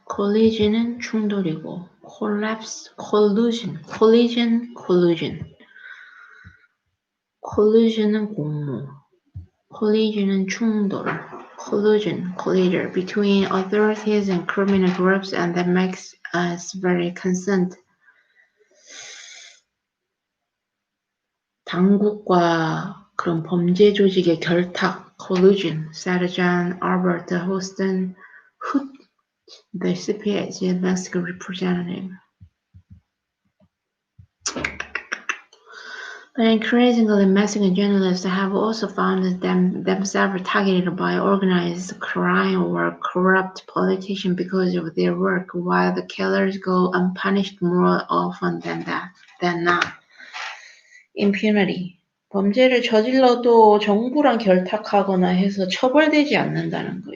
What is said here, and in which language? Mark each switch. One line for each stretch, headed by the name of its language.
English: collision은 충돌이고, collapse, collusion.
Korean: collusion은 공모. collision은 충돌.
English: collider between authorities and criminal groups, and that makes us very concerned.
Korean: 당국과 그런 범죄 조직의 결탁,
English: collusion, said John Albert Houston, the CPJ Mexico representative. But increasingly, Mexican journalists have also found themselves targeted by organized crime or corrupt politicians because of their work, while the killers go unpunished more often than not. Impunity.
Korean: 범죄를 저질러도 정부랑 결탁하거나 해서 처벌되지 않는다는 거.